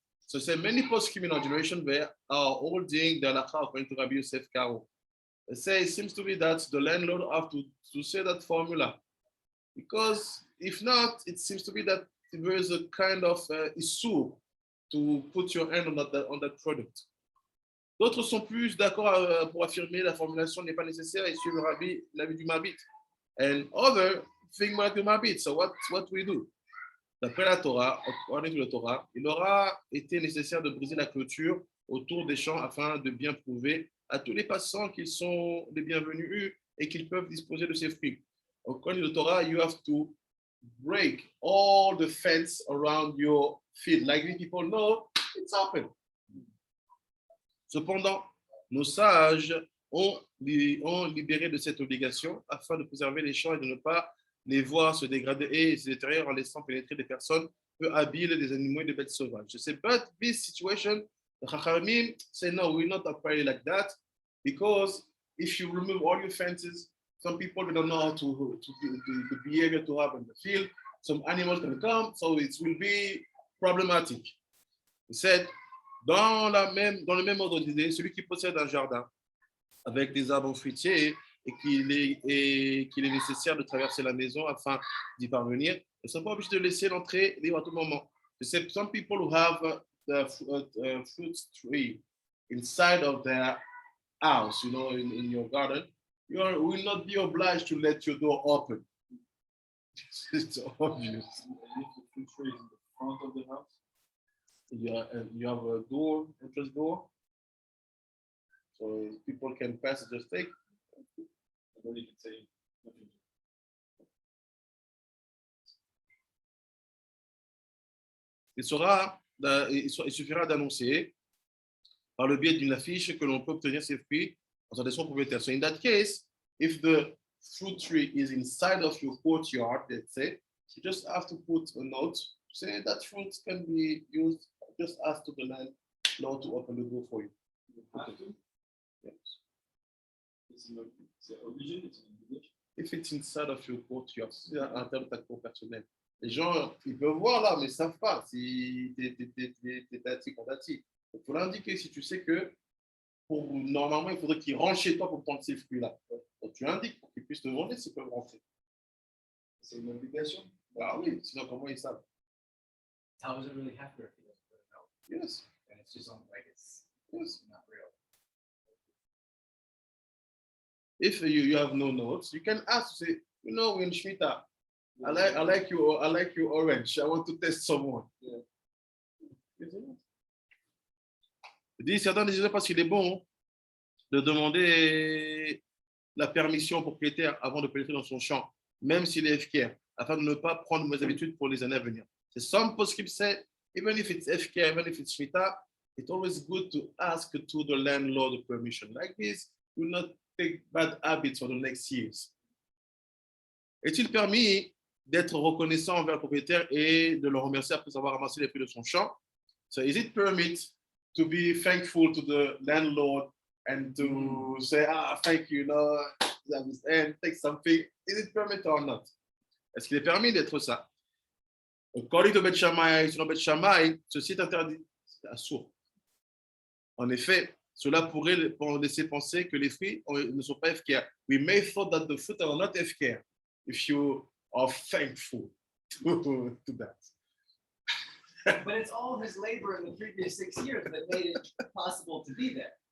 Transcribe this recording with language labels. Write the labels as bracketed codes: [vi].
[en] So many post-criminal generations are holding the halakha according to Rabbi Yosef Karo. They say it seems to be that the landlord have to say that formula, because if not, it seems to be that there is a kind of issue to put your hand on that product. [fr] D'autres sont plus d'accord pour affirmer la formulation n'est pas nécessaire et suivre l'avis du Mabit. [en] And other think like the Mabit. So what we do? [fr] D'après la Torah, [en] according to the Torah, [fr] il aura été nécessaire de briser la clôture autour des champs afin de bien prouver à tous les passants qu'ils sont les bienvenus et qu'ils peuvent disposer de ces fruits. [en] According to the Torah, you have to break all the fence around your field. Like the people know, it's open. [fr] Cependant, nos sages ont libéré de cette obligation afin de préserver les champs et de ne pas les voir se dégrader et se détériorer en laissant pénétrer des personnes peu habiles, des animaux et des bêtes sauvages. Je sais, [en] but this situation, the Chachamim say no, we will not operate like that, because if you remove all your fences, some people don't know how to the behavior to have in the field. Some animals can come, so it will be problematic. He said, [fr] dans le même ordre d'idée, celui qui possède un jardin avec des arbres fruitiers et qu'il est nécessaire de traverser la maison afin d'y parvenir, ne sont pas obligés de laisser l'entrée libre à tout moment. [en] Some people who have the fruit tree inside of their house, in your garden, you will not be obliged to let your door open. It's obvious. If the fruit tree is in the front of the house, you have a door, entrance door, so people can pass and just take. and then you can say nothing. [fr] Il suffira d'annoncer par le biais d'une affiche que l'on peut obtenir ces fruits en s'adressant au propriétaire. [en] So in that case, if the fruit tree is inside of your courtyard, let's say, you just have to put a note saying that fruit can be used. Just ask to the landlord to open the door for you. You have to. Yes. It's an obligation. It's an obligation. If it's inside of your courtyard, [fr] c'est à l'intérieur de ta cour personnelle. Les gens, ils peuvent voir là, mais ils ne savent pas si t'es tati, quand tati. Il faut l'indiquer si tu sais que Normalement, il faudrait qu'ils rentrent chez toi pour prendre ces fruits-là. Donc, tu indiques pour qu'ils puissent te demander s'ils peuvent rentrer. C'est une obligation. Ah oui, sinon comment ils savent? [en] How is it really Efker if he doesn't put a note? Yes, And it's just something like it's yes. not real. If you have no notes, you can ask, say, you know, in Shemita, I like you orange. I want to test someone. Yeah. [fr] Il dit, certains ne disent pas s'il est bon de demander la permission au propriétaire avant de pénétrer dans son champ, même s'il est Efker, afin de ne pas prendre mes habitudes pour les années à venir. [en] Some postscript say, even if it's Efker, even if it's Shemita, it's always good to ask to the landlord permission. Like this, do not take bad habits for the next years. [fr] Est-il permis d'être reconnaissant envers le propriétaire et de le remercier après avoir ramassé les fruits de son champ? [en] So is it permit to be thankful to the landlord and to say, thank you, and take something? Is it permit or not? [fr] Est-ce qu'il est permis d'être ça? [en] According to Bet Shammai, [fr] selon Bet Shammai, ceci est interdit. C'est assourd. En effet, cela pourrait laisser penser que les fruits ne sont pas Efker. [en] We may thought that the fruit are not Efker if you are thankful to that. But it's all his labor in the previous 6 years that made it possible to be there.